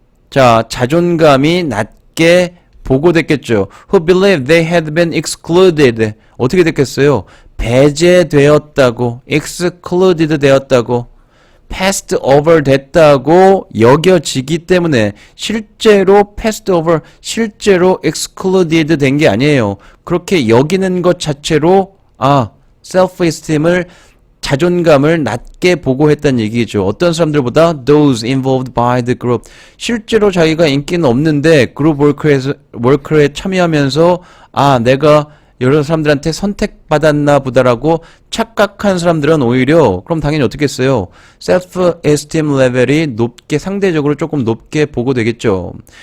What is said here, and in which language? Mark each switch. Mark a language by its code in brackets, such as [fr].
[ko] 자, 자존감이 낮게 보고됐겠죠. [en] Who believed they had been excluded. [ko] 어떻게 됐겠어요? 배제되었다고, excluded 되었다고, passed over 됐다고 여겨지기 때문에 실제로 passed over, 실제로 excluded 된 게 아니에요. 그렇게 여기는 것 자체로 self-esteem을 자존감을 낮게 보고했다는 얘기죠. 어떤 사람들보다 [en] those involved by the group. [ko] 실제로 자기가 인기는 없는데 그룹 워크에 참여하면서 내가 여러 사람들한테 선택받았나 보다라고 착각한 사람들은 오히려 그럼 당연히 어떻게 했어요? self-esteem 레벨이 높게 상대적으로 조금 높게 보고되겠죠.